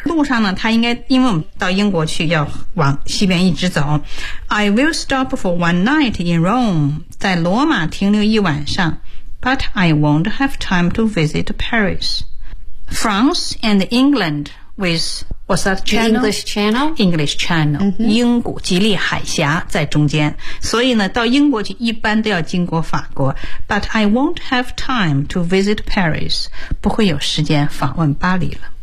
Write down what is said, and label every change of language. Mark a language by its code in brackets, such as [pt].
[zh] 路上呢，他应该因为我们到英国去要往西边一直走。 [en] I will stop for one night in Rome. [zh] 在罗马停留一晚上。 [en] But I won't have time to visit Paris. France and England with, what's that channel? English Channel. English Channel.、 Mm-hmm. [zh] 英国吉利海峡在中间。所以呢，到英国去一般都要经过法国。 [en] But I won't have time to visit Paris. [zh] 不会有时间访问巴黎了。